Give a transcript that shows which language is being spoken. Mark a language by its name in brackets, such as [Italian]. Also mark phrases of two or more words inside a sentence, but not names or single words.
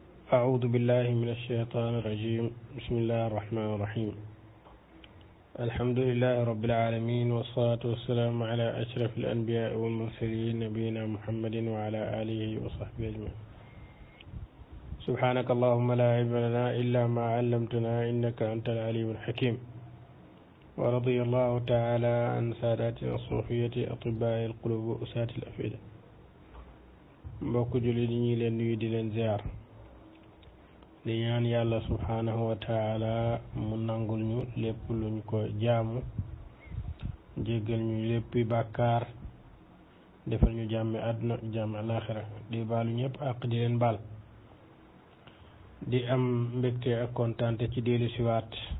[Arabic] أعوذ بالله من الشيطان الرجيم بسم الله الرحمن الرحيم الحمد لله رب العالمين والصلاة والسلام على أشرف الأنبياء والمرسلين نبينا محمد وعلى آله وصحبه أجمعين سبحانك اللهم لا علم لنا إلا ما علمتنا إنك أنت العليم الحكيم ورضي الله تعالى عن ساداتنا الصوفية أطباء القلوب وأساة الأفئدة [Wolof] mbokk jullit yi ñi leen nuyu di leen ziar di ñaan yàlla [Arabic] سبحانه وتعالى [Wolof] mu nangul ñu lépp luñ ko jaamu jéggal ñu léppi bàkkaar defal ñu jàmmi àdduna jàmmi alaxira di baalu ñëpp ak di leen baal di am mbégte ak kontaante ci dellu siwaat